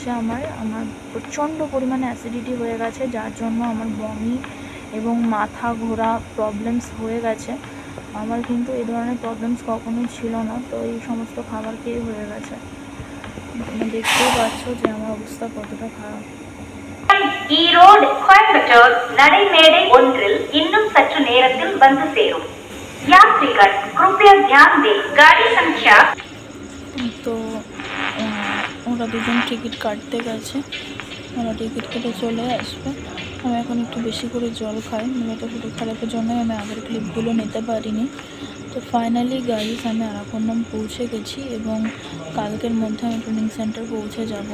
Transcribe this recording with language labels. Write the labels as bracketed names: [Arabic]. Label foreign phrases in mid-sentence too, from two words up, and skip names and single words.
[Bangla] আমার প্রচণ্ড পরিমাণে অ্যাসিডিটি হয়ে গেছে, যার জন্য আমার বমি এবং মাথা ঘোরা প্রবলেমস হয়ে গেছে। আমার কিন্তু এই ধরনের প্রবলেমস কখনোই ছিল না। তো এই সমস্ত খাবার খেয়ে হয়ে গেছে। তোমরা দেখতেই পাচ্ছ যে আমার অবস্থা কতটা খারাপ। [Tamil] ஈரோடு கோயம்புத்தூர் நடைமேடை ஒன்றில் இன்னும் சற்று நேரத்தில் வந்து சேரும். [Hindi] यात्रीगण कृपया ध्यान दें गाड़ी संख्या। [Bangla] তো ওরা দুজন টিকিট কাটতে গেছে, ওরা টিকিট কেটে চলে আসবে। আমি এখন একটু বেশি করে জল খাই, মূলত শরীর খারাপের জন্যই আমি আগের ক্লিপগুলো নিতে পারিনি। তো [English] finally guys [Bangla] আমি আরাকন্নম পৌঁছে গেছি এবং কালকের মধ্যে আমি [English] training center [Bangla] পৌঁছে যাব।